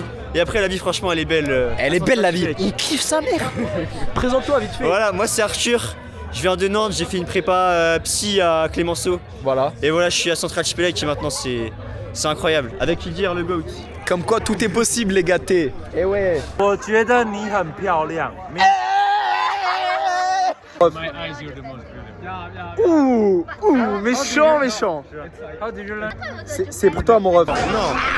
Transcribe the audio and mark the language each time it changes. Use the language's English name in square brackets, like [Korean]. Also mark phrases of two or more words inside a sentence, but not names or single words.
[French] Et après la vie franchement elle est belle. Elle est belle la vie. On kiffe sa mère. Présente-toi vite fait. Voilà, moi c'est Arthur. Je viens de Nantes, j'ai fait une prépa psy à Clémenceau. Voilà. Et voilà, je suis à Centrale Chipelec et maintenant c'est incroyable. Avec Ildir le GOAT. Comme quoi tout est possible les gâtés. Eh ouais. [Chinese] 我觉得你很漂亮。 [French] Ouh, méchant, méchant. C'est pour toi mon ref. Non.